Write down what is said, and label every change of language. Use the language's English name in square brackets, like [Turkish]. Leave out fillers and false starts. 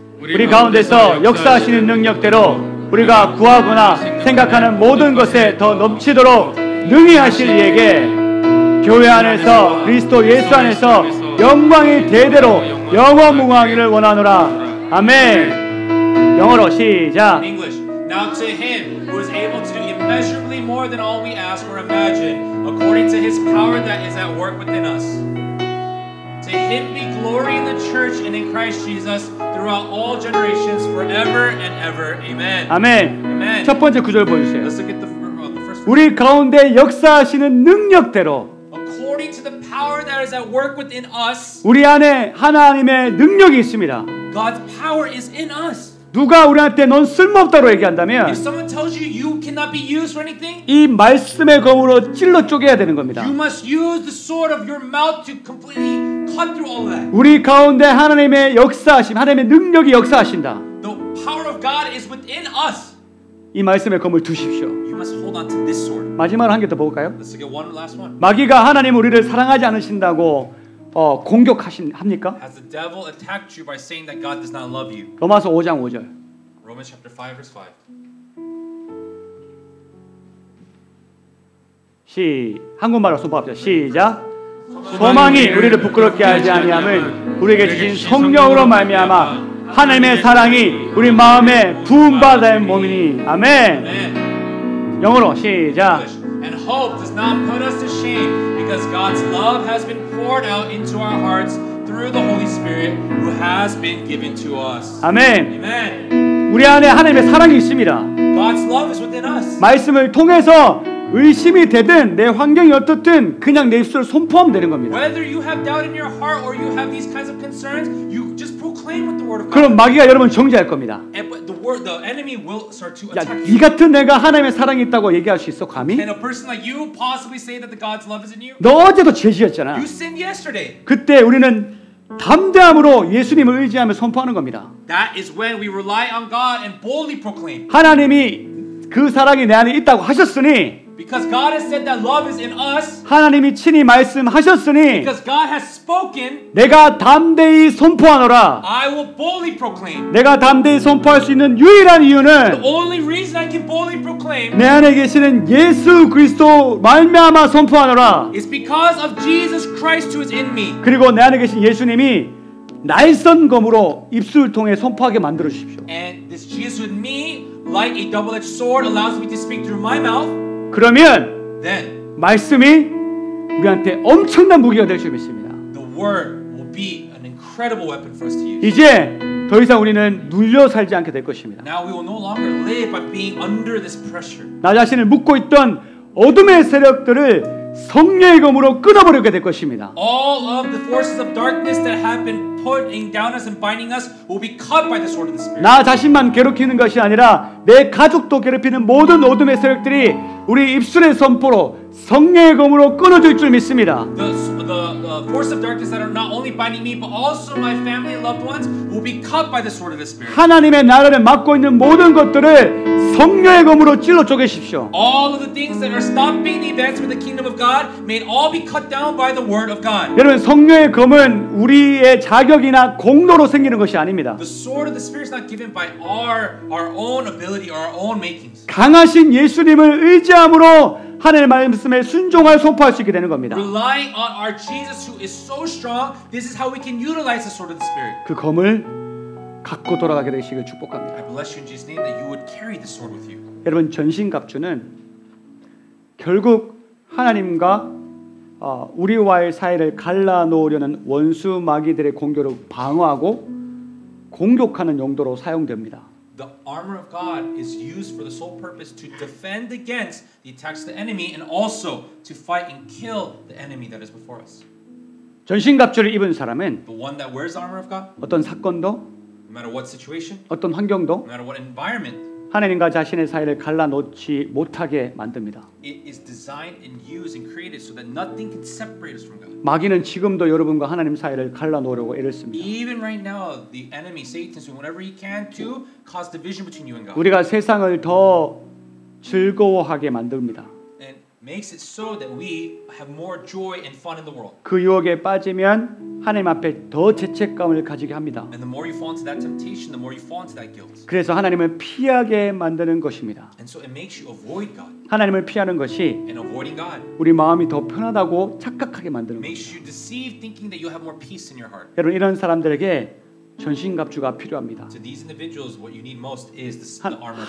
[Korean] 우리 가운데서 역사하시는 능력대로 우리가 구하거나 생각하는 모든 것에 더 넘치도록 능히 하실 이에게 교회 안에서 그리스도 예수 안에서 영광이 대대로 영원무궁하기를 원하노라. 아멘. 영어로 시작. [English] In English. Now to him who is able to do immeasurably more than all we ask or imagine, according to his power that is at work within us. To him be glory in the church and in Christ Jesus throughout all generations, forever and ever. Amen. [Korean] 아멘. [English] Amen. [Korean] 첫 번째 구절 보여주세요. [English] Let's look at the first. [Korean] 우리 가운데 역사하시는 능력대로 [English] According to the power that is at work within us, [Korean] 우리 안에 하나님의 능력이 있습니다. [English] God's power is in us. [Korean] 누가 우리한테 넌 쓸모없다고 얘기한다면 [English] If someone tells you you cannot be used for anything, [Korean] 이 말씀의 검으로 찔러 쪼개야 되는 겁니다. [English] you must use the sword of your mouth to completely cut through all of that. [Korean] 우리 가운데 하나님의 역사하심, 하나님의 능력이 역사하신다. [English] The power of God is within us. [Korean] 이 말씀의 검을 두십시오. [English] You must hold on to this sword. [Korean] 마지막으로 한 개 더 볼까요? [English] Let's get one last one. [Korean] 마귀가 하나님 우리를 사랑하지 않으신다고 공격합니까? [English] Has the devil attacked you by saying that God does not love you? [Korean] 로마서 5장 5절. [English] Romans chapter 5 verse 5. [Korean] 한국말로 손법합시다. 시작. 소망이 우리를 부끄럽게 하지 아니함은 우리에게 주신 성령으로 말미암아 하나님의 사랑이 우리 마음에 부음받아 몸이니. 아멘. 영어로 시작. [English] And hope does not put us to shame because God's love has been poured out into our hearts through the Holy Spirit who has been given to us. [Korean] 아멘. [English] Amen. [Korean] 우리 안에 하나님의 사랑이 있습니다. [English] God's love is within us. [Korean] 말씀을 통해서 의심이 되든 내 환경이 어떻든 그냥 내 입술을 선포하면 되는 겁니다. [English] Whether you have doubt in your heart or you have these kinds of concerns, you just proclaim with the word of God. [Korean] 그럼 마귀가 여러분 정죄할 겁니다. [English] The enemy will start to [Korean] 야, [English] attack [Korean] 이 [English] you. [Korean] 같은 내가 하나님의 사랑이 있다고 얘기할 수 있어 감히? [English] Can a person like you possibly say that the God's love is in you? [Korean] 너 어제도 죄지었잖아. [English] You sinned yesterday. [Korean] 그때 우리는 담대함으로 예수님을 의지하며 선포하는 겁니다. [English] That is when we rely on God and boldly proclaim. [Korean] 하나님이 그 사랑이 내 안에 있다고 하셨으니 [English] Because God has said that love is in us. [Korean] 하나님이 친히 말씀하셨으니 [English] Because God has spoken. [Korean] 내가 담대히 선포하노라. [English] I will boldly proclaim. [Korean] 내가 담대히 선포할 수 있는 유일한 이유는 [English] The only reason I can boldly proclaim [Korean] 내 안에 계시는 예수 그리스도 말미암아 선포하노라. [English] is because of Jesus Christ who is in me. [Korean] 그리고 내 안에 계신 예수님이 날선검으로 입술을 통해 선포하게 만들어 주십시오. [English] And this Jesus with me, like a double-edged sword, allows me to speak through my mouth. [Korean] 그러면 [English] Then [Korean] 말씀이 우리한테 엄청난 무기가 될 줄 믿습니다. [English] the word will be an incredible weapon for us to use. [Korean] 이제 더 이상 우리는 눌려 살지 않게 될 것입니다. [English] Now we will no longer live by being under this pressure. [Korean] 나 자신을 묶고 있던 어둠의 세력들을 성령의 검으로 끊어버리게 될 것입니다. [English] All of the forces of darkness that have been putting down us and binding us will be cut by the sword of the Spirit. [Korean] 나 자신만 괴롭히는 것이 아니라 내 가족도 괴롭히는 모든 어둠의 세력들이 우리 입술의 선포로 성령의 검으로 끊어질 줄 믿습니다. [English] The force of darkness that are not only binding me but also my family and loved ones will be cut by the sword of the Spirit. [Korean] 하나님의 나라를 막고 있는 모든 것들을 성령의 검으로 찔러 쪼개십시오. [English] All of the things that are stopping the advance of the kingdom of God may all be cut down by the word of God. [Korean] 여러분 성령의 검은 우리의 자격이나 공로로 생기는 것이 아닙니다. [English] The sword of the Spirit is not given by our own ability or our own makings. [Korean] 강하신 예수님을 의지함으로 하나님의 말씀에 순종할 선포할 수 있게 되는 겁니다. [English] Relying on our Jesus who is so strong, this is how we can utilize the sword of the Spirit. [Korean] 그 검을 갖고 돌아가게 되시길 축복합니다. [English] I bless you in Jesus' name that you would carry the sword with you. [Korean] 여러분 전신갑주는 결국 하나님과 우리와의 사이를 갈라놓으려는 원수 마귀들의 공격을 방어하고 공격하는 용도로 사용됩니다. [English] The armor of God is used for the sole purpose to defend against the attacks of the enemy and also to fight and kill the enemy that is before us. [Korean] 전신갑주를 입은 사람은 [English] The one that wears the armor of God, [Korean] 어떤 사건도 [English] no matter what situation, [Korean] 어떤 환경도 [English] no matter what environment, [Korean] 하나님과 자신의 사이를 갈라놓지 못하게 만듭니다. [English] it is designed and used and created so that nothing can separate us from God. [Korean] 마귀는 지금도 여러분과 하나님 사이를 갈라놓으려고 애를 씁니다. [English] Even right now, the enemy, Satan, is doing whatever he can to cause division between you and God. [Korean] 우리가 세상을 더 즐거워하게 만듭니다. [English] And makes it so that we have more joy and fun in the world. [Korean] 그 유혹에 빠지면 하나님 앞에 더 죄책감을 가지게 합니다. [English] And the more you fall into that temptation, the more you fall into that guilt. [Korean] 그래서 하나님을 피하게 만드는 것입니다. [English] And so it makes you avoid God. [Korean] 하나님을 피하는 것이 [English] And avoiding God [Korean] 우리 마음이 더 편하다고 착각하게 만드는 것입니다. [English] makes you deceive, thinking that you have more peace in your heart. [Korean] 여러분 이런 사람들에게 전신갑주가 필요합니다. [English] To these individuals, what you need most is the armor of God.